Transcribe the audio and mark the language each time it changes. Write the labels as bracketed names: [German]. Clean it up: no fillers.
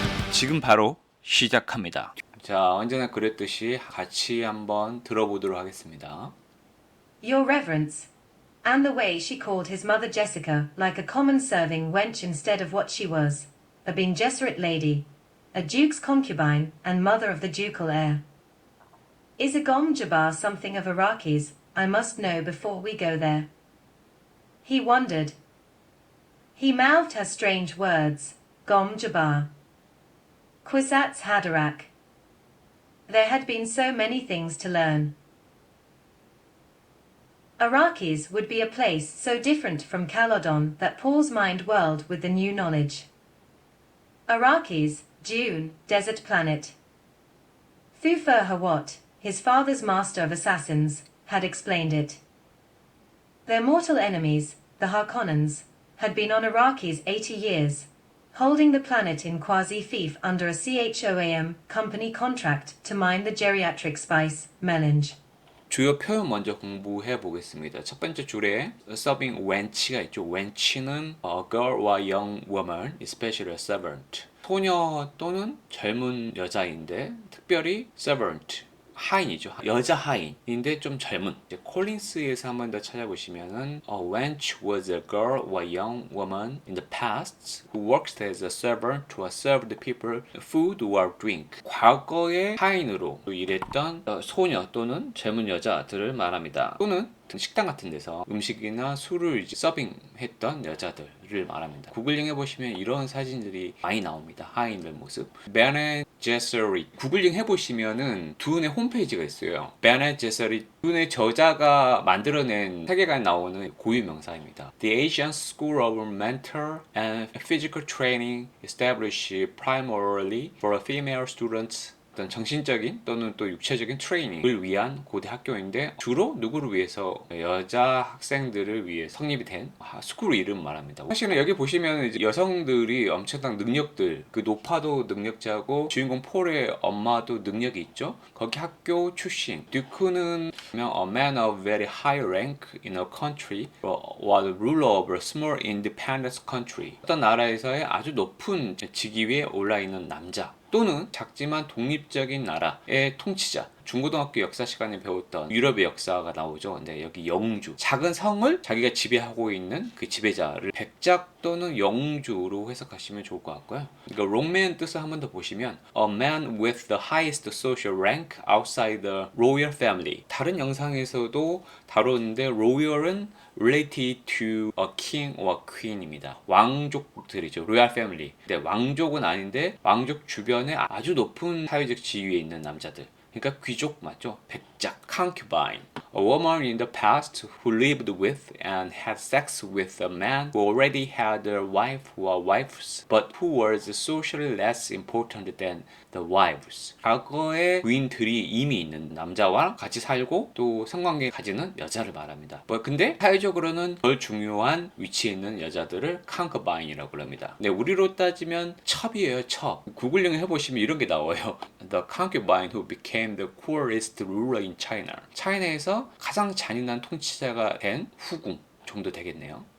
[Korean] 지금 바로 시작합니다. 자, 언제나 그랬듯이 같이 한번 들어보도록 하겠습니다. [English] Your Reverence, and the way she called his mother Jessica like a common serving wench instead of what she was, a Bene Gesserit lady, a duke's concubine and mother of the ducal heir. Is a Gom Jabbar something of Iraqis? I must know before we go there. He wondered. He mouthed her strange words, Gom Jabbar. Kwisatz Haderach. There had been so many things to learn. Iraqis would be a place so different from Calodon that Paul's mind whirled with the new knowledge. Iraqis, Dune, desert planet. Thufir Hawat, his father's master of assassins, had explained it. Their mortal enemies, the Harkonnens, had been on Iraqis 80 years, holding the planet in quasi-fief under a CHOAM company contract to mine the geriatric spice, melange. [Korean] 주요 표현 먼저 공부해 보겠습니다. 첫 번째 줄에 serving wench가 있죠. [English] wench는 a girl와 young woman, especially a servant. [Korean] 소녀 또는 젊은 여자인데 특별히 servant. 하인이죠. 여자 하인인데 좀 젊은. 이제 콜린스에서 한 번 더 찾아보시면은 [English] A wench was a girl or young woman in the past who worked as a servant to serve the people food or drink. [Korean] 과거의 하인으로 일했던 소녀 또는 젊은 여자들을 말합니다. 또는 식당 같은 데서 음식이나 술을 서빙했던 여자들을 말합니다. 구글링 해보시면 이런 사진들이 많이 나옵니다. 하인들 모습. Bene Gesserit. 구글링 해보시면은 둔의 홈페이지가 있어요. [English] Bene Gesserit. [Korean] 둔의 저자가 만들어낸 세계관에 나오는 고유 명사입니다. [English] The Asian School of Mental and Physical Training established primarily for female students. [Korean] 어떤 정신적인 또는 또 육체적인 트레이닝을 위한 고대 학교인데 주로 누구를 위해서 여자 학생들을 위해 성립이 된 스쿨 이름 말합니다. 사실은 여기 보시면 이제 여성들이 엄청난 능력들, 그 노파도 능력자고 주인공 폴의 엄마도 능력이 있죠. 거기 학교 출신 듀크는 [English] a man of very high rank in a country was the ruler of a small independent country. [Korean] 어떤 나라에서의 아주 높은 직위에 올라 있는 남자 또는 작지만 독립적인 나라의 통치자. 중고등학교 역사 시간에 배웠던 유럽의 역사가 나오죠. 근데 여기 영주, 작은 성을 자기가 지배하고 있는 그 지배자를 백작 또는 영주로 해석하시면 좋을 것 같고요. 그러니까 롱맨 뜻을 한 번 더 보시면 [English] A man with the highest social rank outside the royal family. [Korean] 다른 영상에서도 다루는데 [English] royal은 related to a king or queen입니다. [Korean] 왕족들이죠. royal family. 근데 왕족은 아닌데 왕족 주변에 아주 높은 사회적 지위에 있는 남자들. 그러니까 귀족 맞죠? 백작, concubine. [English] A woman in the past who lived with and had sex with a man who already had a wife or wives, but who was socially less important than the wives. [Korean] 과거에 부인들이 이미 있는 남자와 같이 살고 또 성관계 가지는 여자를 말합니다. 근데 사회적으로는 덜 중요한 위치에 있는 여자들을 concubine이라고 합니다. 네, 우리로 따지면 첩이에요, 첩. 구글링 해보시면 이런 게 나와요. [English] The concubine who became the cruelest ruler in China. [Korean] 차이나에서 가장 잔인한 통치자가 된 후궁 정도 되겠네요.